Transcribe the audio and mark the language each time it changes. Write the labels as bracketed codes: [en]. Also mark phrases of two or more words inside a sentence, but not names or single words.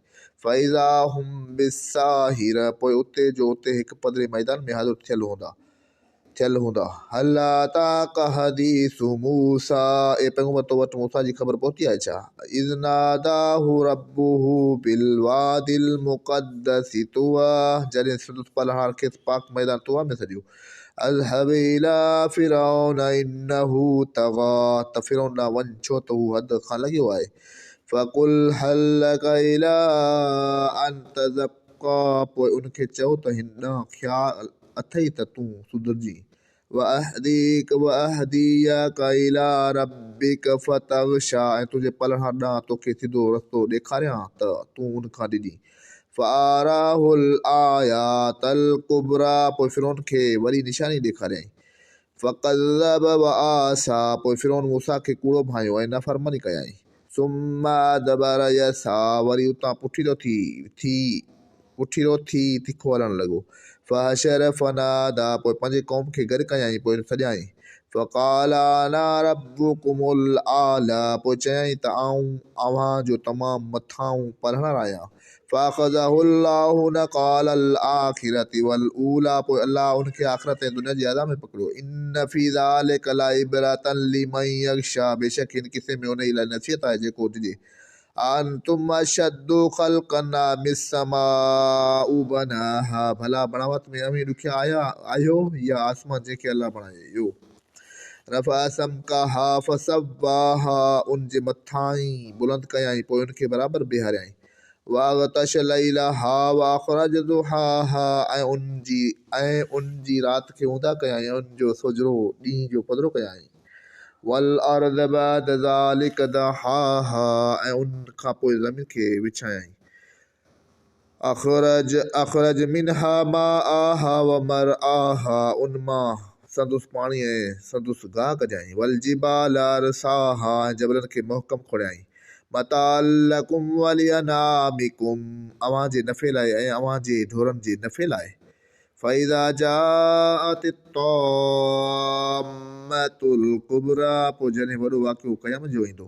[ar] فإذا هم بالساهرة, [sd] पोइ उते जो उते हिकु पधरे मैदान में हाज़िर थियल हूंदा। [ar] هل أتاك حديث موسى, [sd] ए पैगंबर तो वटि मूसा जी ख़बर पहुती आहे छा। [ar] إذ ناداه ربه بالواد المقدس طوى, [sd] जॾहिं संदसि पलहार खे पाक मैदान तुवा में सॼियो। [ar] اذهب إلى فرعون إنه طغى, [sd] त फ़िरऔन ॾांहुं वञ छो त हू हद खां लॻियो आहे। [ar] فقل هل لك إلى أن تزكى, [sd] पोइ उनखे चओ त हिन ॾांहुं ख़्याल अथई त तूं सुधरजी। [ar] وأهديك إلى ربك فتخشى, [sd] ऐं तुंहिंजे पलहार ॾांहुं तोखे सिधो रस्तो ॾेखारियां त तूं उनखां ॾिजी। [ar] فأراه الآية الكبرى, [sd] पोइ फ़िरौन खे वरी निशानी ॾेखारियईं। [ar] فكذب وعصى, [sd] पोइ फ़िरौन मूसा खे कूड़ो भांयो ऐं नाफ़रमानी कयाईं। [ar] ثم أدبر يسعى, [sd] वरी उतां पुठीरो थी तिखो हलण लॻो। [ar] فحشر فنادى, [sd] पोइ पंहिंजे क़ौम खे गॾु कयाईं, पोइ सॼाईं। [ar] فقال أنا ربكم الأعلى, [sd] पोइ चयाईं त आऊं अव्हां जो तमामु मथाऊं पलहणर आहियां। [ar] فأخذه الله نكال الآخرة والأولى, [sd] पोइ अल्लाह उनखे आख़िरत ऐं दुनिया जी अज़ाब में पकड़ियो। [ar] إن في ذلك لعبرة لمن يخشى, [sd] बेशक हिन किसे में उन लाइ नसीहत आहे जेको ॾिजे। [ar] أأنتم أشد خلقا أم السماء بناها, [sd] भला बणावत में अमीं ॾुखिया आहियो या आसमान जंहिंखे अल्लाह बणायो। [ar] رفع سمكها فسواها, [sd] उन जे मथां ई बुलंद कयाईं, पोइ उनखे बराबरि बीहारियाईं। [ar] وأغطش ليلها وأخرج ضحاها, [sd] ऐं उन जी राति खे ऊंदा कयाईं, उन जो सोजरो ॾींहं जो पधरो कयाईं। [ar] والأرض بعد ذلك دحاها, [sd] ऐं उन खां पोइ ज़मीन खे विछायाईं। [ar] أخرج منها ماءها ومرعاها, [sd] उन मां संदुसि पाणी ऐं संदुसि गाह कढियाईं। [ar] والجبال أرساها, [sd] ऐं जबलनि खे महकम खोड़ियाईं। [ar] متاع لكم ولأنعامكم, [sd] अव्हां जे नफ़े लाइ ऐं अव्हां जे ढोरनि जे नफ़े लाइ। [ar] فإذا جاءت الطامة الكبرى, [sd] पोइ जॾहिं वॾो वाक़ियो क़यामत जो ईंदो।